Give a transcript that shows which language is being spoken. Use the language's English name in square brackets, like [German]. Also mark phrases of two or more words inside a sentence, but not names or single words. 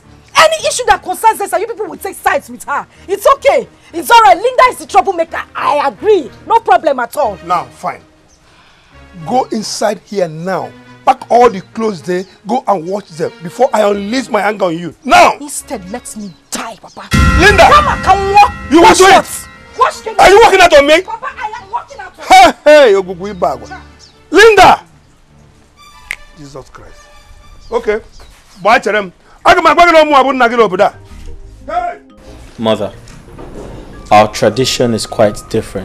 [English] Any issue that concerns Esther, you people will take sides with her. It's okay. It's alright. Linda is the troublemaker. I agree. No problem at all. Now, fine. Go inside here now. Pack all the clothes there. Go and wash them before I unleash my anger on you. Now! Instead, let me die, Papa. Linda! Mama, can walk. You want to it? Are you walking out on me? Papa, I am walking out on Hey, Linda! Jesus Christ. Okay. Bye, Cherem. Mother, our tradition is quite different.